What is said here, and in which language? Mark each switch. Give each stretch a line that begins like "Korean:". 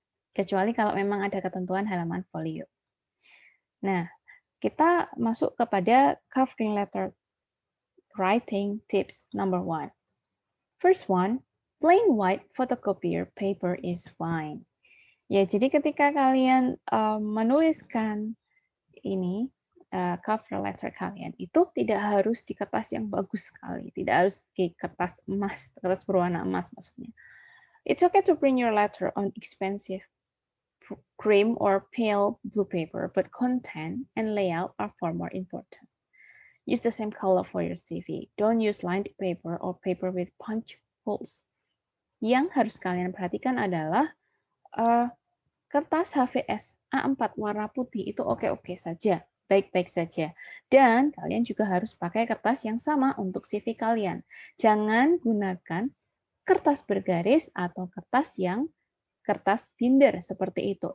Indonesian: Kecuali kalau memang ada ketentuan halaman folio. Nah, kita masuk kepada covering letter writing tips number 1.
English: First one, plain white photocopier paper is fine.
Indonesian: Ya, jadi ketika kalian menuliskan ini cover letter kalian itu tidak harus di kertas yang bagus sekali, tidak harus di kertas emas, kertas berwarna emas maksudnya.
English: It's okay to print your letter on expensive cream or pale blue paper, but content and layout are far more important. Use the same color for your CV. Don't use lined paper or paper with punch holes.
Indonesian: Yang harus kalian perhatikan adalah kertas HVS A4 warna putih itu oke-oke saja, baik-baik saja. Dan kalian juga harus pakai kertas yang sama untuk CV kalian. Jangan gunakan kertas bergaris atau kertas binder seperti itu.